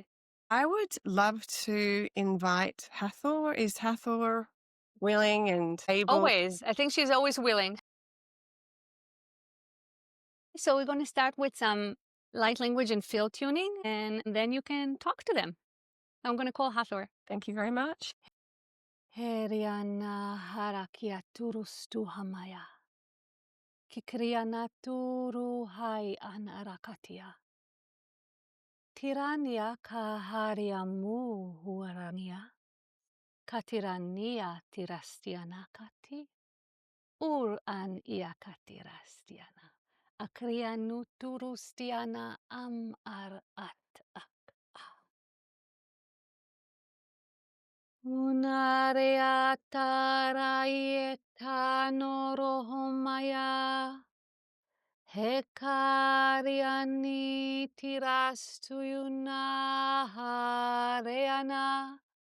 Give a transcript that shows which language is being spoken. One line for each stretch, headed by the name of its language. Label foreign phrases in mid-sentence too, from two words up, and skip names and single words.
English: I would love to invite Hathor. Is Hathor willing and able? Always. I think she's always willing. So we're going to start with some light language and field tuning, and then you can talk to them. I'm going to call Hathor. Thank you very much. Heriana harakia turustu hamaya. Kikriana turu hai anarakatia. Tirania kahariamu huarania. Katirania tirastianakati. Ur an iakatirastiana. Akrianu turustiana am ar at ak. Unarea taraieta norohomaya. Hekariani tirastuyuna hareana.